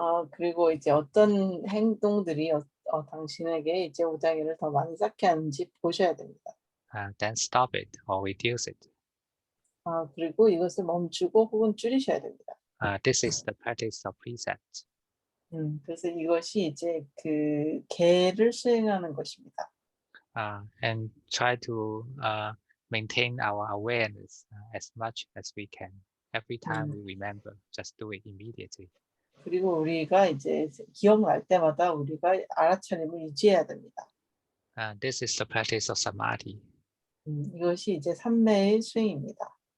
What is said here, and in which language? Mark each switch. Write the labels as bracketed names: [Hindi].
[Korean] 그리고 이제 어떤 행동들이 당신에게 이제 오장애를 더 많이 쌓게 하는지 보셔야 됩니다. [English] Then stop it or reduce it. [Korean] 그리고 이것을 멈추고 혹은 줄이셔야 됩니다. [English] This is the practice of precept. [Korean] 그래서 이것이 이제 그 계를 수행하는 것입니다. [English] And try to maintain our awareness as much as we can. Every time we remember, just do it immediately. [Korean] 그리고 우리가 이제 기억날 때마다 우리가 알아차림을 유지해야 됩니다. [English] This is the practice of samadhi. [Korean] 이것이 이제 삼매의 수행입니다.